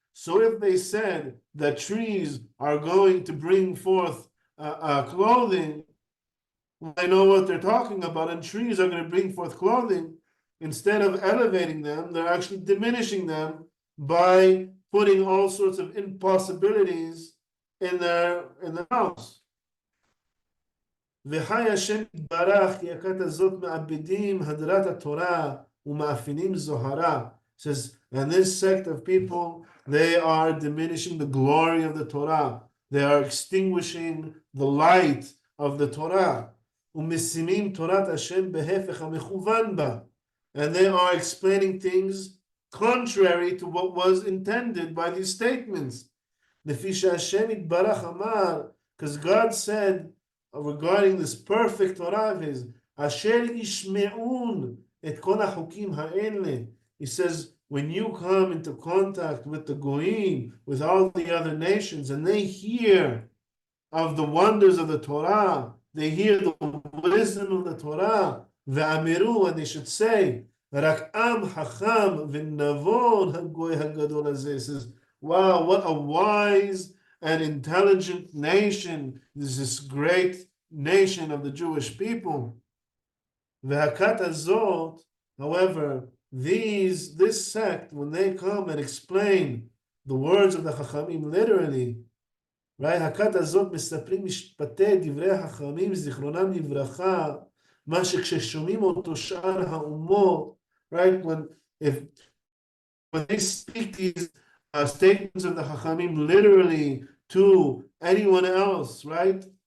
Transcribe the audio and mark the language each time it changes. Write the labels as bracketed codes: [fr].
[en] So if they said that trees are going to bring forth clothing, I know what they're talking about, and trees are going to bring forth clothing. Instead of elevating them, they're actually diminishing them by putting all sorts of impossibilities in their house. [he] וחי השם יתברך כי הכת הזאת מאבדים הדרת התורה ומאפינים זוהרה. [en] Says, and this sect of people, they are diminishing the glory of the Torah. They are extinguishing the light of the Torah. ומשימים תורת השם בהפך המכוון בה. And they are explaining things contrary to what was intended by these statements. [he] לפי שהשם יתברך אמר, [en] because God said regarding this perfect Torah of his, [he] Asher yishme'un et kol hachukim ha'ele. [en] He says, when you come into contact with the goyim, with all the other nations, and they hear of the wonders of the Torah, they hear the wisdom of the Torah, [he] ve'amiru, [en] and they should say, [he] Rak am hacham v'navon hagoy hagadol hazeh. [en] Says, wow, what a wise and intelligent nation. This is this great nation of the Jewish people. [he] V'hakat azot, [en] however, this sect, when they come and explain the words of the Hachamim literally, right? [he] Hakat azot מספרים משפטי דברי החכמים זיכרונם לברכה, מה שכששומעים אותו שאר האומות, right? [en] When they speak these statements of the Hachamim literally to anyone else, right?